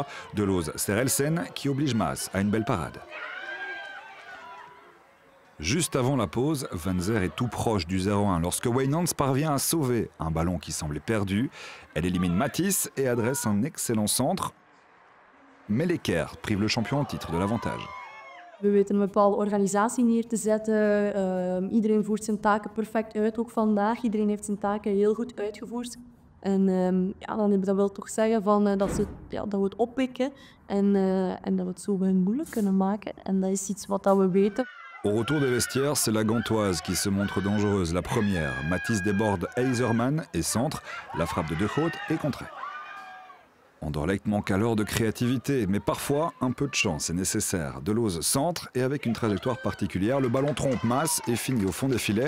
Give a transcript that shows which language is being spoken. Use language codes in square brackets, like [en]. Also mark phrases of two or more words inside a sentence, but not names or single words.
[fr] Deleuze sert Elsen qui oblige Maas à une belle parade. Juste avant la pause, Van Zer est tout proche du 0-1 lorsque Wijnands parvient à sauver un ballon qui semblait perdu. Elle élimine Matisse et adresse un excellent centre. Mais l'équerre prive le champion en titre de l'avantage. [nl] We weten een bepaalde organisatie neer te zetten. Iedereen voert zijn taken perfect uit, ook vandaag. Iedereen heeft zijn taken heel goed uitgevoerd. En ja, dat wil toch zeggen dat we het oppikken en dat we het zo moeilijk kunnen maken. En dat is iets wat we weten. [fr] Au retour des vestiaires, c'est la Gantoise qui se montre dangereuse. La première, Matisse déborde Eiserman et centre. La frappe de De Groot est contrée. Anderlecht manque alors de créativité, mais parfois un peu de chance est nécessaire. Deleuze centre et avec une trajectoire particulière, le ballon trompe Maas et finit au fond des filets.